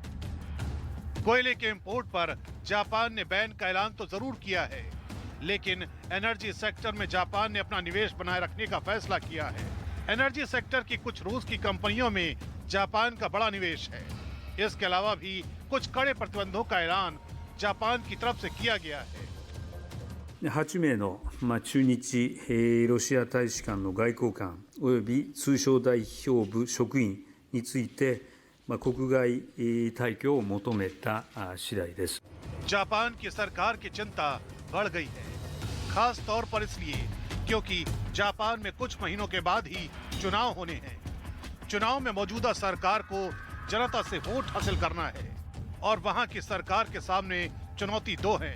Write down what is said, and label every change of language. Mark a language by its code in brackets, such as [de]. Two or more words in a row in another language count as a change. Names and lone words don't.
[hi] कोयले के इंपोर्ट पर जापान ने बैन का ऐलान तो जरूर किया है, लेकिन [en] energy sector [hi] में जापान ने अपना निवेश बनाए रखने का फैसला किया है। [en] energy sector [hi] की कुछ रूस की कंपनियों में जापान का बड़ा निवेश है। इसके अलावा भी कुछ कड़े प्रतिबंधों का ऐलान जापान की तरफ से किया गया है। [ja] 8 名の駐日ロシア大使館の外交官および通商代表部職員について国外退去を求めた次第です。 [hi] जापान की सरकार की चिंता बढ़ गई है, खास तौर पर इसलिए क्योंकि जापान में कुछ महीनों के बाद ही चुनाव होने हैं। चुनाव में मौजूदा सरकार को जनता से वोट हासिल करना है और वहां की सरकार के सामने चुनौती 2 है।